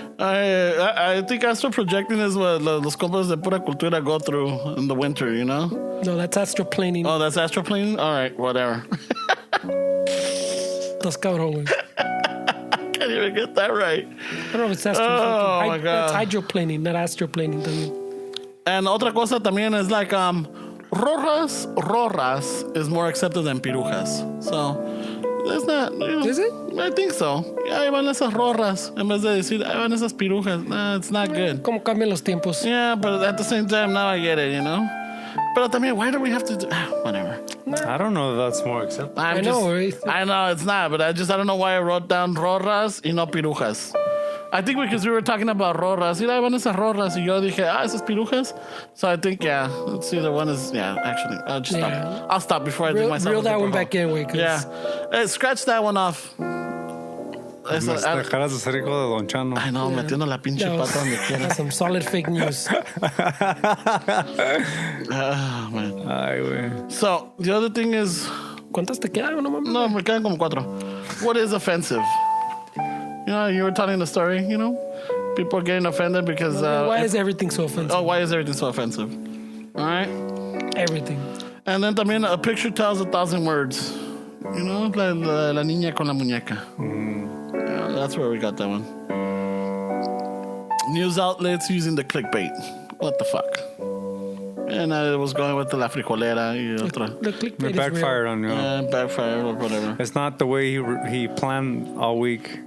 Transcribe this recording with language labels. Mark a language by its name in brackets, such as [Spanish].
[English] I think astral projecting is what [Spanish] los compas de pura cultura [English] go through in the winter, you know? No, that's astroplaning. Oh, that's astral planing? All right, whatever. [Spanish] Estás cabrón, güey. [English] Can't even get that right. I don't know if it's astro. Oh, my God. That's hydroplaning, not astroplaning. [Spanish] También. [English] And [Spanish] otra cosa también [English] is like, rorras is more accepted than pirujas. So, that's not, you know. Is it? I think so. [Spanish] Ahí van esas rorras. En vez de decir, ahí van esas pirujas. [English] Nah, it's not good. [Spanish] ¿Cómo cambian los tiempos? [English] Yeah, but at the same time, now I get it, you know? [Spanish] Pero también, [English] why do we have to do... whatever. I don't know if that's more acceptable. I know, right? I know, it's not, but I don't know why I wrote down rorras [Spanish] y no pirujas. [English] I think because we were talking about rorras. [Spanish] Mira, ahí van esas rorras. Y yo dije, esas pirujas. [English] So I think, yeah, let's see, the one is, yeah, actually, I'll just stop. I'll stop before I dig myself. Reel a that deeper one hole. back in, güey. Yeah. Hey, scratch that one off. [Spanish] Eso, Las dejaras de ser hijo de Don Chano. [English] I know, [Spanish] metiendo la pinche [English] That was- [Spanish] pata donde quiera. [English] That's some solid fake news. Ah, man. [Spanish] Ay, güey. [English] So, the other thing is, [Spanish] ¿Cuántas te quedan? No mames. no, me quedan como 4. [English] What is offensive? You know, you were telling the story, you know? People are getting offended because... Why is everything so offensive? why is everything so offensive? All right? Everything. And then también a picture tells 1,000 words. You know, [Spanish] la niña con la muñeca. [English] Yeah, that's where we got that one. News outlets using the clickbait. What the fuck? And I was going with the La Frijolera [Spanish] y otra. [English] The clickbait It backfired on you. Backfire or whatever. It's not the way he planned all week